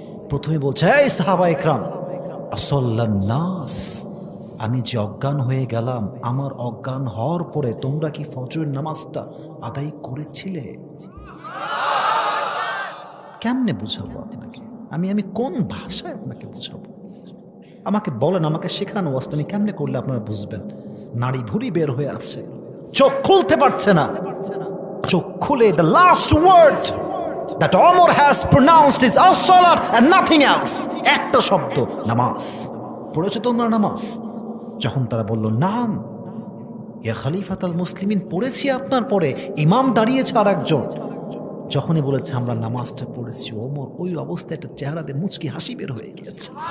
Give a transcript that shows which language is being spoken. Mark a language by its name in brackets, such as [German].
[Bangla] প্রথমে বলছে, এই সাহাবা ইকরাম, আসল্লান নাস, আমি যে অজ্ঞান হয়ে গেলাম, আমার অজ্ঞান হওয়ার পরে তোমরা কি ফজরের নামাজটা আদায় করেছিলে? কেমনে বুঝাবো আপনাকে? আমি কোন ভাষায় আপনাকে বুঝাবো? আমাকে বলেন, আমাকে শেখানো ওয়াজটা আমি কেমনে করলে আপনারা বুঝবেন? নাড়ি ভুড়ি বের হয়ে আছে, চোখ খুলতে পারছে না। চোখ খুলে [English] the last word that Omar has pronounced is as-salat and nothing else. [Bangla] একটা শব্দ, নামাজ। পড়েছো তোমরা নামাজ? যখন তারা বলল, [Arabic] নাম ইয়া খলিফাতুল মুসলিমিন, [Bangla] পড়েছি আপনার পরে, ইমাম দাঁড়িয়েছে আর একজন। যখনই বলেছে আমরা নামাজটা পড়েছি, ওমর ওই অবস্থায় একটা চেহারাতে মুচকি হাসি বের হয়ে গিয়েছে।